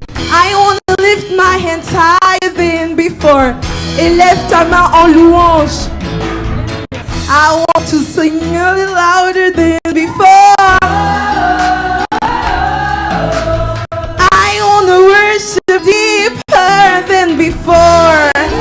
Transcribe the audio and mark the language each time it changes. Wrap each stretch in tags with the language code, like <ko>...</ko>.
<en>I want to lift my hands higher than before.</en> <fr>Élève ta main en louange.</fr> <en>I want to sing a little louder than before. I want to worship deeper than before.</en>